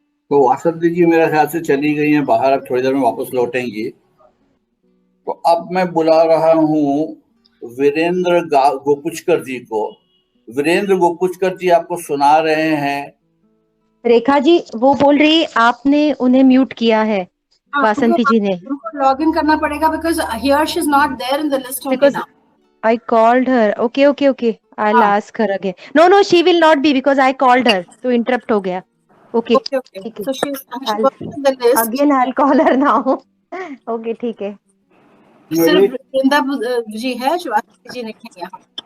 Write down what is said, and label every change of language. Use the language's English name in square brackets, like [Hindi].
[Hindi] तो वासंती जी मेरे ख्याल से चली गई हैं बाहर, अब थोड़ी देर में वापस लौटेंगी। तो अब मैं बुला रहा हूँ वीरेंद्र गोपुचकर जी को। वीरेंद्र गोपुचकर जी आपको सुना रहे हैं। रेखा जी वो बोल रही आपने उन्हें म्यूट किया है, वासंती जी ने। उनको लॉग इन करना पड़ेगा [English] because here she is not there in the list only now. I called her. Okay. I'll ask her again. No, she will not be because I called her. [Hindi] तो interrupt हो गया. [English] Okay. So she was in the list. Again I'll call her now. Okay, [Hindi] ठीक है। सिर्फ वृंदा जी है, शिवाजी जी नहीं है यहाँ।